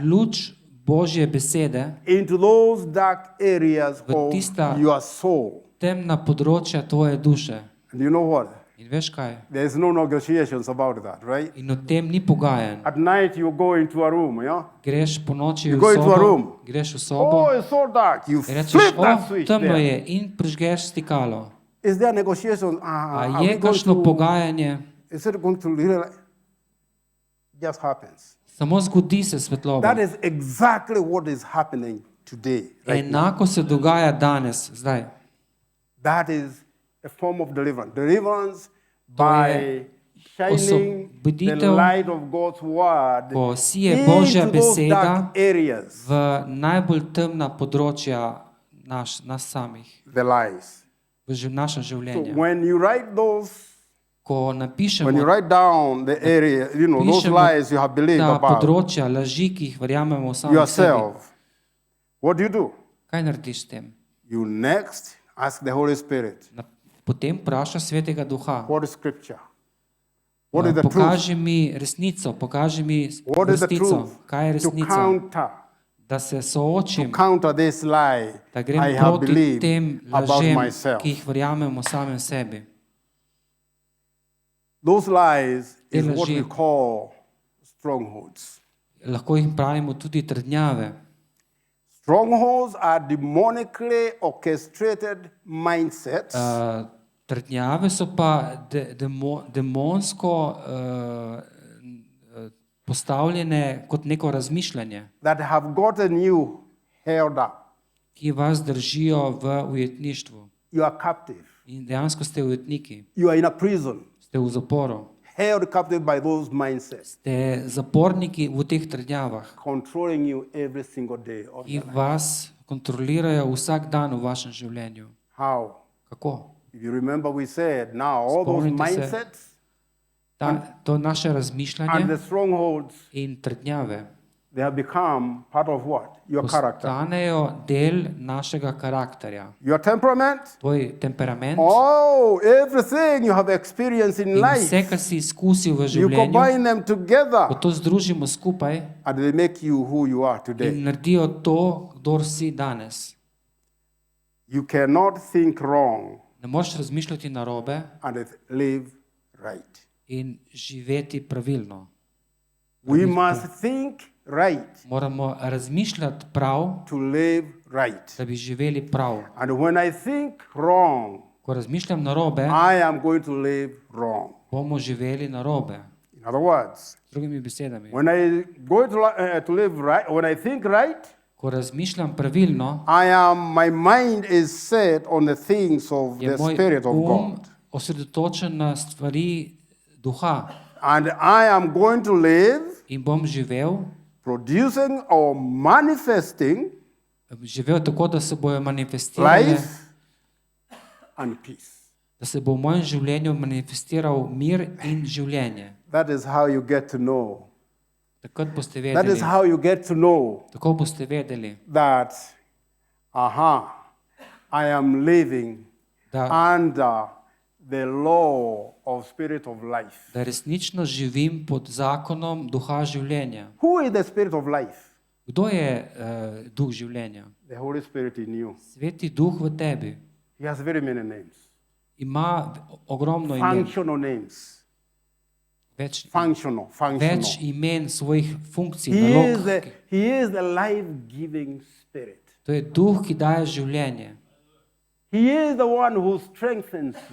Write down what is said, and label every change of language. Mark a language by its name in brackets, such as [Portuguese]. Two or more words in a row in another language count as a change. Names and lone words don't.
[Slovenian] luč Božje besede, [English] into those dark areas [Slovenian] V [English] of [Slovenian] tista- [English] your soul. [Slovenian] temna področja tvoje duše. [English] And you know what? [Slovenian] In veš kaj? [English] There's no negotiations about that, right? [Slovenian] In o tem ni pogajanj. [English] At night you go into a room, yeah? [Slovenian] Greš po noči [English] You [Slovenian] v [English] go into a [Slovenian] sobo, [English] room. [Slovenian] greš v [English] Oh, [Slovenian] sobo [English] it's so dark. You [Slovenian] in rečeš, [English] flip that [Slovenian] o, [English] switch [Slovenian] temno [English] there. [Slovenian] je in prižgeš stikalo. [English] Is there negotiation? [Slovenian] A [English] Are [Slovenian] je [English] we going [Slovenian] kakšno [English] to, [Slovenian] pogajanje? [English] is it going to really, just happens. [Slovenian] Samo zgodi se svetloba. [English] That is exactly what is happening today. Right now. [Slovenian] Enako se dogaja danes, zdaj. [English] That is a form of deliverance. Deliverance [Slovenian] To [English] by [Slovenian] je [English] shining the [Slovenian] osvoboditev, [English] light of God's word [Slovenian] ko sije Božja [English] into those [Slovenian] beseda [English] dark areas, [Slovenian] v najbolj temna področja nas samih, [English] the lies. [Slovenian] v naša [English] So [Slovenian] življenja. [English] when you write those, [Slovenian] Ko napišemo [English] when you write down the area, those [Slovenian] pišemo [English] lies you have believed [Slovenian] ta [English] about [Slovenian] področja laži, ki jih verjamemo v samem sebi, [English] yourself, what do? [Slovenian] kaj narediš s tem? [English] You next ask the Holy Spirit, [Slovenian] Potem vpraša Svetega Duha. [English] what is scripture? What is the truth? [Slovenian] Pokaži mi resnico, pokaži mi [English] What is the [Slovenian] resnico. [English] truth? [Slovenian] Kaj je [English] To [Slovenian] resnica? [English] counter, [Slovenian] Da se soočim, [English] counter this lie [Slovenian] da grem [English] I have [Slovenian] proti [English] believed [Slovenian] tem [English] about [Slovenian] lažem, [English] myself. [Slovenian] ki jih verjamem o samem sebi. [English] Those lies is [Slovenian] Te [English] what we [Slovenian] laži. [English] call strongholds. [Slovenian] Lahko jih pravimo tudi trdnjave. [English] Strongholds are demonically orchestrated mindsets [Slovenian] Trdnjave so pa demonsko postavljene kot neko razmišljanje, [English] that have gotten you held up. [Slovenian] ki vas držijo v ujetništvu. [English] You are captive. [Slovenian] In dejansko ste ujetniki, [English] You are in a prison, [Slovenian] ste v zaporu, [English] held captive by those mindsets, [Slovenian] ste zaporniki v teh trdnjavah, [English] controlling you every single day of [Slovenian] ki [English] your life. [Slovenian] vas kontrolirajo vsak dan v vašem življenju. [English] How? [Slovenian] Kako? [English] If you remember, we said now all those [Slovenian] Spomnite se. [English] mindsets [Slovenian] To naše [English] and [Slovenian] razmišljanje [English] the strongholds, [Slovenian] in trdnjave [English] they have become part of what? Your character. [Slovenian] postanejo del našega karakterja. [English] Your temperament. [Slovenian] Tvoj temperament [English] Oh, everything you have experienced in [Slovenian] in vse, [English] life, [Slovenian] kar si izkusil v [English] you [Slovenian] življenju, [English] combine them [Slovenian] ko [English] together [Slovenian] to združimo skupaj [English] and they make you who you are [Slovenian] in [English] today. [Slovenian] naredijo to, kdor si danes. [English] You cannot think wrong [Slovenian] Ne moreš razmišljati narobe [English] and live right. [Slovenian] in živeti pravilno. [English] We must think right [Slovenian] Moramo razmišljati prav, [English] to live right. [Slovenian] da bi živeli prav. [English] And when I think wrong, [Slovenian] Ko razmišljam narobe, [English] I am going to live wrong. [Slovenian] bomo živeli narobe. [English] In other words, [Slovenian] Z drugimi besedami, [English] when I go to live right, when I think right, [Slovenian] ko razmišljam pravilno, [English] my mind is set on the things of [Slovenian] je [English] the [Slovenian] moj [English] Spirit of [Slovenian] um [English] God. [Slovenian] osredotočen na stvari duha [English] And I am going to live [Slovenian] in bom [English] producing or [Slovenian] živel tako, da se bojo manifestirale, [English] life and peace. [Slovenian] da se bo v mojem življenju manifestiral mir in življenje. [English] That is how you get to know. [Slovenian] Takrat boste [English] That is [Slovenian] vedeli, [English] how you get to know [Slovenian] tako boste vedeli, [English] that, I am living [Slovenian] da, [English] under the law of Spirit of life. [Slovenian] da resnično živim pod zakonom duha življenja. [English] Who is the Spirit of life? [Slovenian] Kdo je duh življenja? [English] The Holy Spirit in you. [Slovenian] Sveti duh v tebi [English] He has very many names. [Slovenian] ima ogromno imen, [English] Functional names. [Slovenian] več [English] Functional. [Slovenian] imen svojih funkcij, [English] He [Slovenian] nalog. [English] is the life-giving Spirit. [Slovenian] To je duh, ki daje življenje. [English] He is the one who strengthens you.